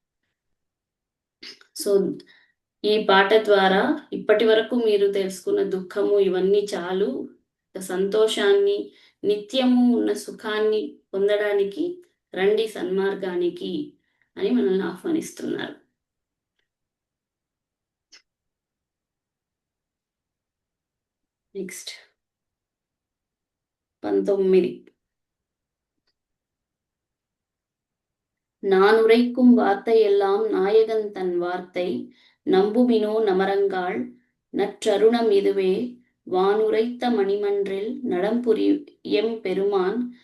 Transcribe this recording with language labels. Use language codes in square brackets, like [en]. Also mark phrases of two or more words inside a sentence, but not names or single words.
[te] సో ఈ పాట ద్వారా ఇప్పటి వరకు మీరు తెలుసుకున్న దుఃఖము ఇవన్నీ చాలు, సంతోషాన్ని, నిత్యము ఉన్న సుఖాన్ని పొందడానికి రండి సన్మార్గానికి అని మనల్ని ఆహ్వానిస్తున్నారు. నెక్స్ట్ 19. [ta] நான் உரைக்கும் வார்த்தையெல்லாம் நாயகன் தன் வார்த்தை நம்புமினோ நமரங்காள் நற்றருணம் இதுவே வானுரைத்த மணிமன்றில் நடம்புரியம் பெருமான்